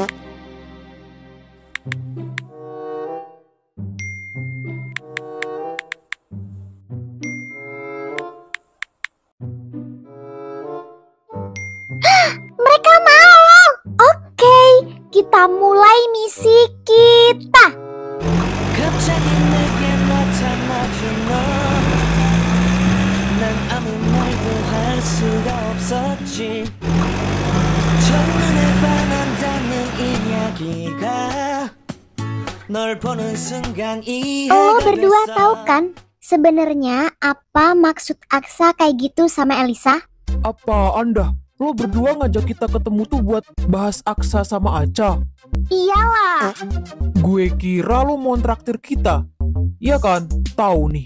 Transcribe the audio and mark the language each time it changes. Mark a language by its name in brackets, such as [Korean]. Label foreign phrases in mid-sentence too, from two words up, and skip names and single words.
[Indonesian] Mereka mau. Oke, kita mulai misi kita. [Korean] 갑자기 내게 나타나준 너, 난 아무 말도 할 수가 없었지. 첫눈에 반한다는 이야기가 널 보는 순간 [Indonesian] Lo [Korean] 이해가 [Indonesian] berdua [Korean] 됐어. [Indonesian] tahu kan sebenarnya apa maksud Aksa kayak gitu sama Elisa? Apa Anda? Lo berdua ngajak kita ketemu tuh buat bahas Aksa sama Aca? Iyalah. Gue kira lo mau traktir kita. Iya kan? Tahu nih.